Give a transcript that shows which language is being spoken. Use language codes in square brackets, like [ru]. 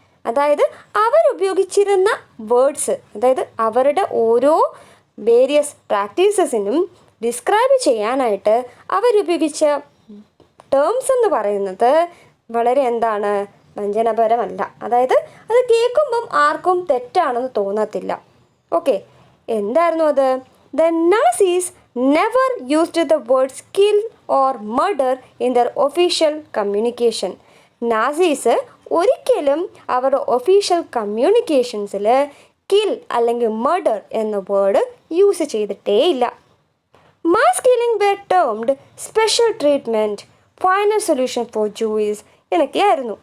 [ml] അതായത് അവരുപയോഗിച്ചിരുന്ന വേർഡ്സ്, അതായത് അവരുടെ ഓരോ വേരിയസ് പ്രാക്ടീസസിനും ഡിസ്ക്രൈബ് ചെയ്യാനായിട്ട് അവരുപയോഗിച്ച ടേംസ് എന്ന് പറയുന്നത് വളരെ എന്താണ്? വഞ്ചനപരമല്ല. അതായത് അത് കേൾക്കുമ്പം ആർക്കും തെറ്റാണെന്ന് തോന്നത്തില്ല. ഓക്കെ, എന്തായിരുന്നു അത്? [en] The Nazis never used the words kill or murder in their official communication. [ml] Nazis ഒരിക്കലും അവരുടെ ഒഫീഷ്യൽ കമ്മ്യൂണിക്കേഷൻസിൽ കിൽ അല്ലെങ്കിൽ മർഡർ എന്ന വേർഡ് യൂസ് ചെയ്തിട്ടേ ഇല്ല. [en] mass killing were termed special treatment, final solution for Jews [ml] എന്നൊക്കെയായിരുന്നു.